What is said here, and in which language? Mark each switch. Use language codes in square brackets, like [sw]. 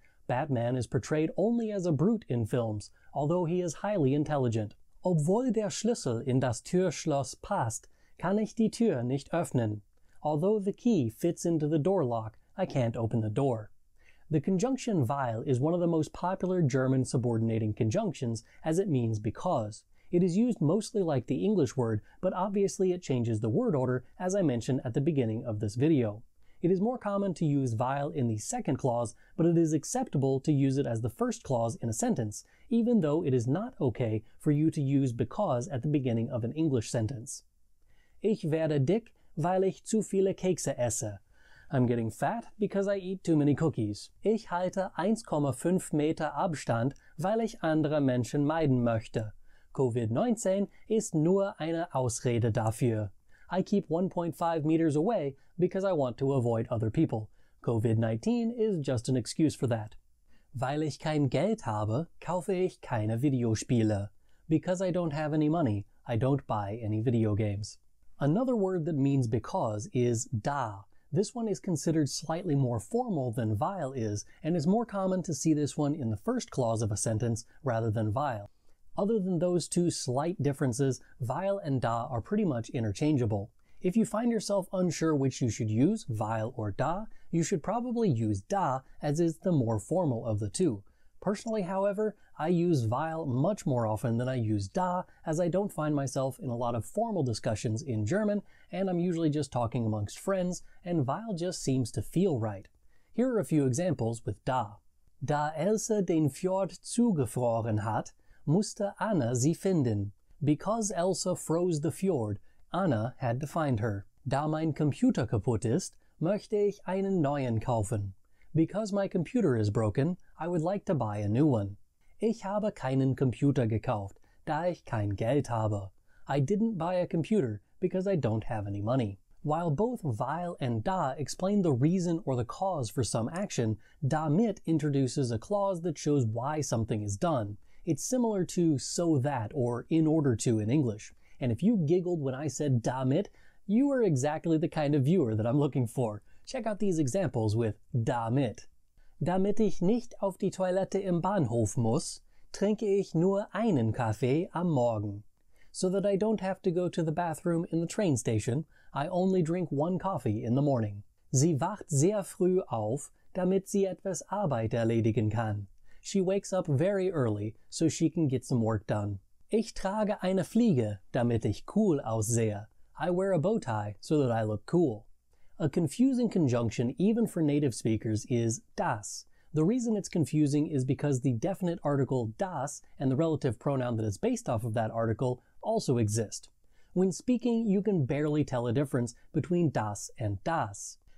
[en] Batman is portrayed only as a brute in films, although he is highly intelligent. [de] Obwohl der Schlüssel in das Türschloss passt, kann ich die Tür nicht öffnen. [en] Although the key fits into the door lock, I can't open the door. The conjunction weil is one of the most popular German subordinating conjunctions, as it means because. It is used mostly like the English word, but obviously it changes the word order, as I mentioned at the beginning of this video. It is more common to use weil in the second clause, but it is acceptable to use it as the first clause in a sentence, even though it is not okay for you to use because at the beginning of an English sentence. [de] Ich werde dick, weil ich zu viele Kekse esse. [en] I'm getting fat because I eat too many cookies. [de] Ich halte 1,5 Meter Abstand, weil ich andere Menschen meiden möchte. Covid-19 ist nur eine Ausrede dafür. [en] I keep 1.5 meters away because I want to avoid other people. Covid-19 is just an excuse for that. [de] Weil ich kein Geld habe, kaufe ich keine Videospiele. [en] Because I don't have any money, I don't buy any video games. Another word that means because is da. This one is considered slightly more formal than weil is, and is more common to see this one in the first clause of a sentence rather than weil. Other than those 2 slight differences, weil and da are pretty much interchangeable. If you find yourself unsure which you should use, weil or da, you should probably use da, as is the more formal of the 2. Personally, however, I use weil much more often than I use da, as I don't find myself in a lot of formal discussions in German, and I'm usually just talking amongst friends, and weil just seems to feel right. Here are a few examples with da. [de] Da Else den Fjord zugefroren hat, musste Anna sie finden. [en] Because Elsa froze the fjord, Anna had to find her. [de] Da mein Computer kaputt ist, möchte ich einen neuen kaufen. [en] Because my computer is broken, I would like to buy a new one. [de] Ich habe keinen Computer gekauft, da ich kein Geld habe. [en] I didn't buy a computer because I don't have any money. While both weil and da explain the reason or the cause for some action, damit introduces a clause that shows why something is done. It's similar to so that or in order to in English. And if you giggled when I said damit, you are exactly the kind of viewer that I'm looking for. Check out these examples with damit. [de] Damit ich nicht auf die Toilette im Bahnhof muss, trinke ich nur einen Kaffee am Morgen. [en] So that I don't have to go to the bathroom in the train station, I only drink 1 coffee in the morning. [de] Sie wacht sehr früh auf, damit sie etwas Arbeit erledigen kann. [en] She wakes up very early so she can get some work done. [de] Ich trage eine Fliege, damit ich cool aussehe. [en] I wear a bow tie so that I look cool. A confusing conjunction even for native speakers is das. The reason it's confusing is because the definite article das and the relative pronoun that is based off of that article also exist. When speaking, you can barely tell a difference between das and das.